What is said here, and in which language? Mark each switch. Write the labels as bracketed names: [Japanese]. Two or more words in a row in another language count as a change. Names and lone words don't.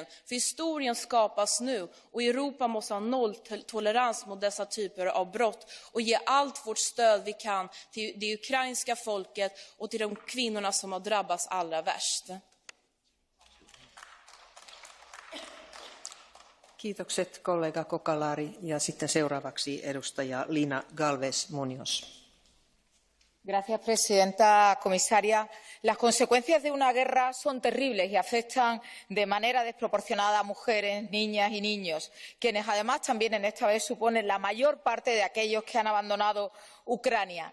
[Swedish] För historien skapas nu och Europa måste ha nolltolerans mot dessa typer av brott och ge allt vårt stöd vi kan till det ukrainska folket och till de kvinnorna som har drabbats allra värst. [Finnish] Kiitokset kollega Kokalari ja sitten seuraavaksi edustaja Lina Galvez Muñoz. [Spanish] Gracias, presidenta, comisaria. Las consecuencias de una guerra son terribles y afectan de manera desproporcionada a mujeres, niñas y niños, quienes además también en esta vez suponen la mayor parte de aquellos que han abandonado Ucrania.